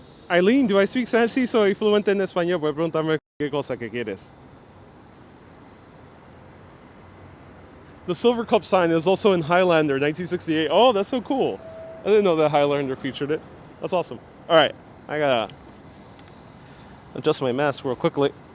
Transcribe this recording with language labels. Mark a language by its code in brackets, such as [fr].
[en] Eileen, do I speak Spanish? [es] Sí, soy fluente en español. Puedes preguntarme qué cosa que quieres. [en] The Silver Cup sign is also in Highlander, 1968. Oh, that's so cool. I didn't know that Highlander featured it. That's awesome. All right, I gotta adjust my mask real quickly.